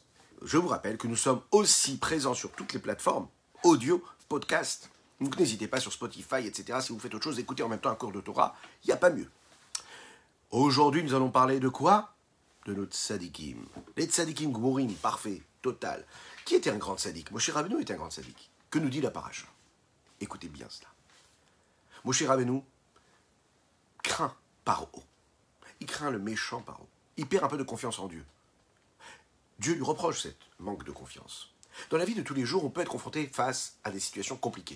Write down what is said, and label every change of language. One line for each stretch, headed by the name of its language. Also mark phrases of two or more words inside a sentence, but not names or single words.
French: Je vous rappelle que nous sommes aussi présents sur toutes les plateformes audio, podcast. Donc n'hésitez pas sur Spotify, etc. Si vous faites autre chose, écoutez en même temps un cours de Torah, il n'y a pas mieux. Aujourd'hui, nous allons parler de quoi? De nos tzadikim. Les
Hebrew: צדיקים גמורים,
French: parfait, total. Qui était un grand tzadik? Moshe Rabbeinu était un grand tzadik. Que nous dit la paracha? Écoutez bien cela. Moshe Rabbeinu craint Paro. Il craint le méchant Paro. Il perd un peu de confiance en Dieu. Dieu lui reproche cette manque de confiance. Dans la vie de tous les jours, on peut être confronté face à des situations compliquées.